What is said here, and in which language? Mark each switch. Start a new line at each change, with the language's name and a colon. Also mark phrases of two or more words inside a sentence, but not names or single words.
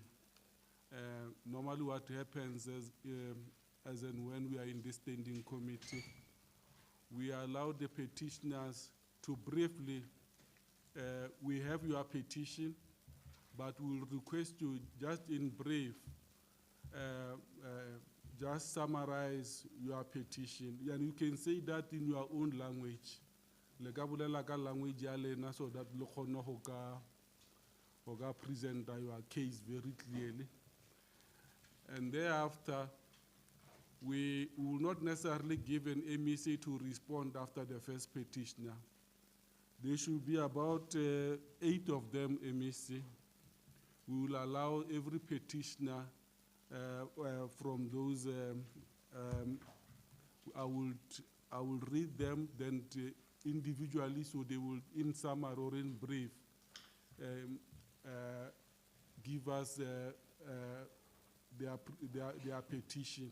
English: Normally what happens is, as and when we are in the standing committee, we allow the petitioners to briefly, we have your petition, but we'll request you just in brief, just summarize your petition. And you can say that in your own language.
Northern Sotho: Le ka bolela ka language ya lena
English: so that
Northern Sotho: le kgone go ka
English: present your case very clearly. And thereafter, we will not necessarily give an MEC to respond after the first petitioner. There should be about 8 of them MEC. We will allow every petitioner from those, I will read them, then individually, so they will, in summary or in brief, give us their petition.